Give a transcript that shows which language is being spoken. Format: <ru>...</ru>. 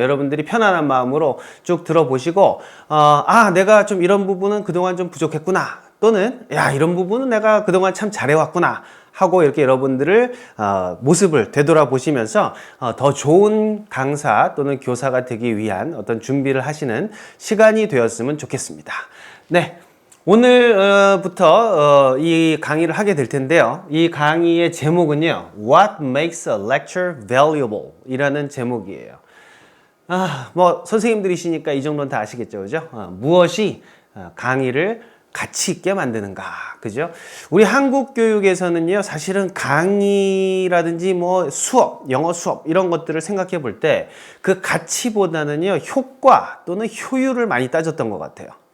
<ko>여러분들이 편안한 마음으로 쭉 들어보시고 내가 좀 이런 부분은 그동안 좀 부족했구나 또는 이런 부분은 내가 그동안 참 잘해왔구나 하고 이렇게 여러분들을 모습을 되돌아보시면서 더 좋은 강사 또는 교사가 되기 위한 어떤 준비를 하시는 시간이 되었으면 좋겠습니다. 네. 오늘부터 이 강의를 하게 될 텐데요. 이 강의의 제목은요.</ko> <en>What makes a lecture valuable?</en> <ko>이라는 제목이에요. 뭐 선생님들이시니까 이 정도는 다 아시겠죠. 그죠? 무엇이 강의를 가치 있게 만드는가, 그죠? 우리 한국 교육에서는요, 사실은 강의라든지 뭐 수업, 영어 수업 이런 것들을 생각해 볼 때 그 가치보다는요, 효과 또는 효율을 많이 따졌던 것 같아요.</ko>